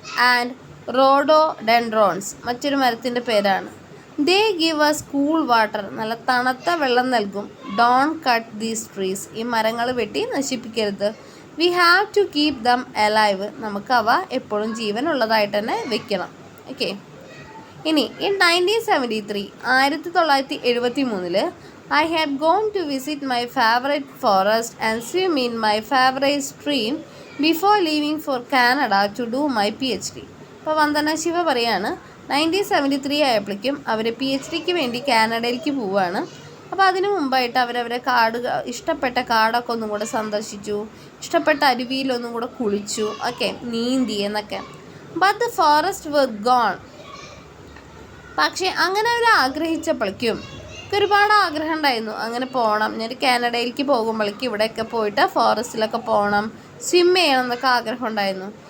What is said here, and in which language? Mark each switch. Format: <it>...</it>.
<en>and rhododendrons,</en> <ml>മറ്റൊരു മരത്തിൻ്റെ പേരാണ്.</ml> <en>they give us cool water,</en> <ml>നല്ല തണുത്ത വെള്ളം നൽകും.</ml> <en>don't cut these trees,</en> <ml>ഈ മരങ്ങൾ വെട്ടി നശിപ്പിക്കരുത്.</ml> <en>we have to keep them alive,</en> <ml>നമുക്ക് അവ എപ്പോഴും ജീവനുള്ളതായിട്ട് തന്നെ വെക്കണം. ഓക്കെ. ഇനി</ml> <en>In 1973, 1973 I had gone to visit my favorite forest and swim in my favorite stream before leaving for Canada to do my PhD.</en> <ml>അപ്പോൾ വന്ദന ശിവ പറയാണ് 1973 ആയപ്പോഴേക്കും അവർ PhDക്ക് വേണ്ടി കാനഡയിലേക്ക് പോവുകയാണ്. അപ്പോൾ അതിനു മുമ്പായിട്ട് അവരവരെ ഇഷ്ടപ്പെട്ട കാടൊക്കെ ഒന്നും കൂടെ സന്ദർശിച്ചു, ഇഷ്ടപ്പെട്ട അരുവിയിലൊന്നും കൂടെ കുളിച്ചു, ഓക്കെ, നീന്തി എന്നൊക്കെ.</ml> <en>But the forest were gone.</en> <ml>പക്ഷേ അങ്ങനെ അവർ ആഗ്രഹിച്ചപ്പോഴേക്കും ഒരുപാട് ആഗ്രഹം ഉണ്ടായിരുന്നു, അങ്ങനെ പോകണം, ഞാൻ കാനഡയിലേക്ക് പോകുമ്പോഴേക്കും ഇവിടെയൊക്കെ പോയിട്ട് ഫോറസ്റ്റിലൊക്കെ പോകണം, സ്വിം ചെയ്യണം എന്നൊക്കെ ആഗ്രഹം ഉണ്ടായിരുന്നു.</ml>